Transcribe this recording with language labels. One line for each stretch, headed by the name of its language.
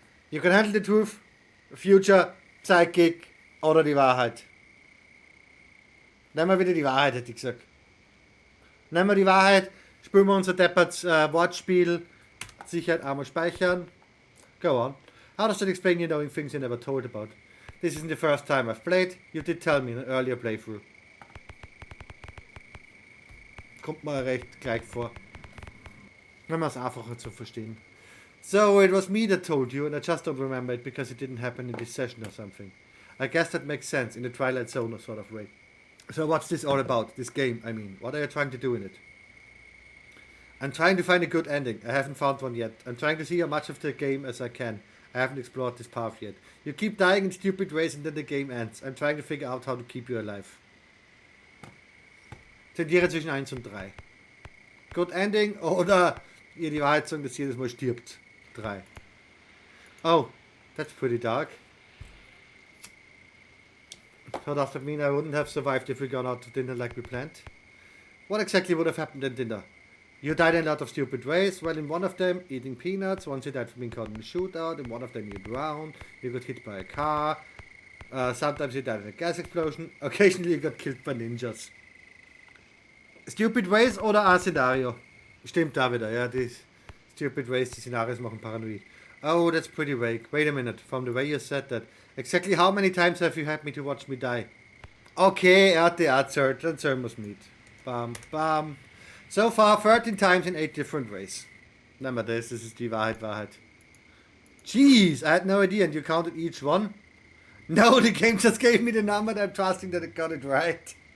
English: You can handle the truth, future, psychic
German: oder die Wahrheit. Nehmen wir wieder die Wahrheit, hätte ich gesagt. Nehmen wir die Wahrheit, spielen wir unser Depperts Wortspiel. Sicherheit einmal speichern.
English: Go on. How does that explain you knowing things you never told about? This isn't the first time I've played. You did tell me in an earlier playthrough.
German: Kommt mir recht gleich vor. Nehmen wir es einfacher zu verstehen.
English: So, it was me that told you, and I just don't remember it because it didn't happen in this session or something. I guess that makes sense, in the Twilight Zone sort of way. So what's this all about? This game, I mean. What are you trying to do in it? I'm trying to find a good ending. I haven't found one yet. I'm trying to see as much of the game as I can. I haven't explored this path yet. You keep dying in stupid ways and then the game ends. I'm trying to figure out how to keep you alive.
German: Tendiere zwischen 1 und 3.
English: Good ending
German: oder ihr die Wahrheit sagen, dass jedes Mal stirbt.
English: 3. Oh, that's pretty dark. So does that mean I wouldn't have survived if we gone out to dinner like we planned? What exactly would have happened at dinner? You died in a lot of stupid ways. Well, in one of them, eating peanuts. Once you died from being caught in a shootout. In one of them, you drowned. You got hit by a car. Sometimes you died in a gas explosion. Occasionally, you got killed by ninjas. Stupid ways
German: oder ein Szenario? Stimmt da wieder, ja. Die
English: stupid ways,
German: die Szenarios machen paranoid.
English: Oh, that's pretty vague. Wait a minute. From the way you said that. Exactly how many times have you had me to watch me die?
German: Okay, er hat die erzählt. Dann sollen wir's mit. Bam, bam.
English: So far, 13 times in 8 different ways.
German: Nehmen wir das ist die Wahrheit.
English: Jeez, I had no idea and you counted each one? No, the game just gave me the number and I'm trusting that it got it right.